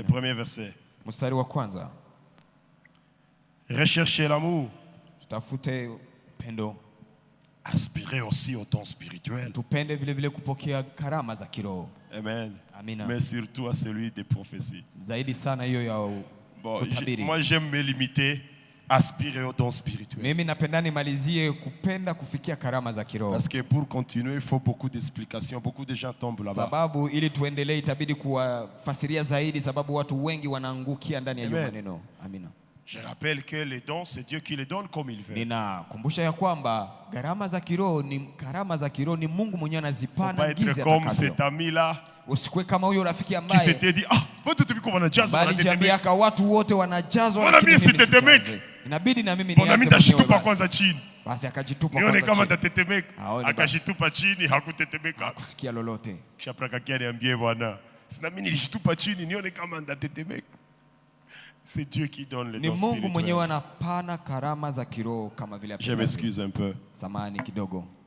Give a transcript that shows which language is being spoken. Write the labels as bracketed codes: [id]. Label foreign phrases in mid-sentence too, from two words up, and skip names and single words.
[fr] Le premier verset. [sw] Mstari wa kwanza. [fr] Recherchez l'amour. [sw] Tutafute pendo. [fr] Aspirez aussi au don spirituel. [sw] Tupende vile vile kupokea karama za kiroho. [fr] Amen. [sw] Amina. [fr] Mais surtout à celui des prophéties. [sw] Zaidi sana hiyo ya kutabiri. [fr] Moi j'aime me limiter. Aspirer au don spirituel. [sw] Mimi napenda nimalizie kupenda kufikia karama za kiroho. [fr] Parce que pour continuer, il faut beaucoup d'explications. Beaucoup de gens tombent là-bas. [sw] Sababu ili tuendelee itabidi kuwafasiria zaidi sababu watu wengi wanaangukia ndani ya maneno. Amina. [fr] Je rappelle que les dons, c'est Dieu qui les donne comme il veut. [sw] Ninakumbusha ya kwamba karama za kiroho ni Mungu mwenyewe anazipana jinsi atakavyo. [fr] Comme cet ami-là. [sw] Usikwe kama huyo rafiki ambaye [fr] qui s'était dit [sw] watu tupiko wanajazwa na tetemeka. Watu wote wanajazwa lakini mimi sitetemeki. Inabidi na mimi niache. Nitashitupa kwanza chini. Basi akajitupa kwanza chini. Nione kama nitatetemeka. Akajitupa chini, hakutetemeka. Hakusikia lolote. Kisha prakakia niambie Bwana, sina mimi nilishitupa chini nione kama nitatetemeka. [fr] C'est Dieu qui donne les dons spirituels. [sw] Ni Mungu mwenyewe anapana karama za kiroho kama vile [fr] Je m'excuse un peu. [sw] Samahani kidogo.